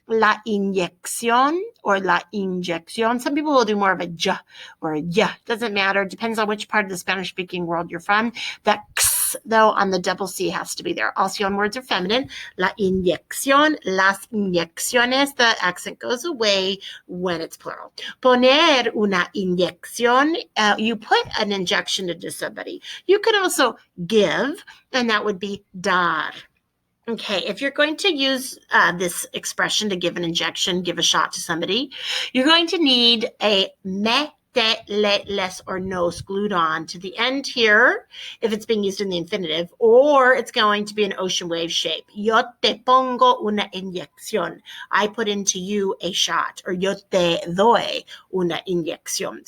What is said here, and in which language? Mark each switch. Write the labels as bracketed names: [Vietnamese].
[Spanish] La inyección or la inyección. [English] Some people will do more of a j or a y. Doesn't matter. Depends on which part of the Spanish-speaking world you're from. That x, though, on the double C has to be there. Also, on words are feminine. [Spanish] La inyección, las inyecciones. [English] The accent goes away when it's plural. [Spanish] Poner una inyección. [English] You put an injection into somebody. You could also give, and that would be dar. Okay, if you're going to use this expression to give an injection, give a shot to somebody, you're going to need a me, te, le, les, or nos glued on to the end here, if it's being used in the infinitive, or it's going to be an ocean wave shape. [Spanish] Yo te pongo una inyección. [English] I put into you a shot, or [Spanish] yo te doy una inyección.